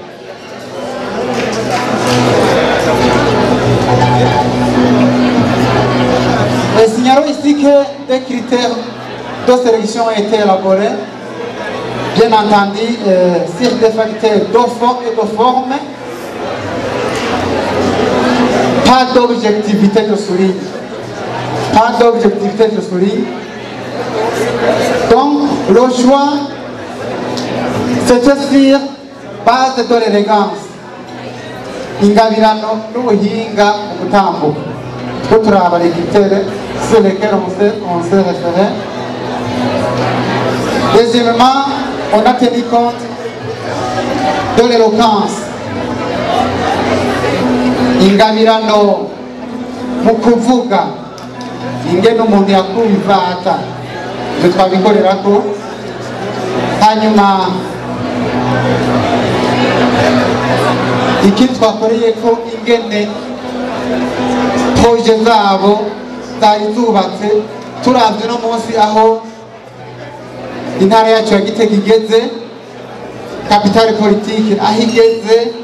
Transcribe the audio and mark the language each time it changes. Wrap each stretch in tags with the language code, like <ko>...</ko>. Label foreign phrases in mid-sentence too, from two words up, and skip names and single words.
<fr>Et signalons ici que des critères de sélection ont été élaborés, bien entendu, sur des facteurs de fond et de forme, pas d'objectivité de souligne. Pas d'objectivité de souligne. Donc, le choix, c'était sur base de l'élégance.</fr> <rn>Ingabirano n'ubuhinga mu gutambuka. Two turaba</rn> <fr>les critères sur lesquels on s'est référé. Deuxièmement, on a tenu compte de l'éloquence.</fr> <rn>Ingabirano mu kuvuga ingene umuntu yakumvata ibyo twabikorerako. Hanyuma ikindi twakoreye ko ingene proje zabo zari zubatse turavye no munsi aho intara yacu ya Gitega igeze, kapitale politike aho igeze,</rn>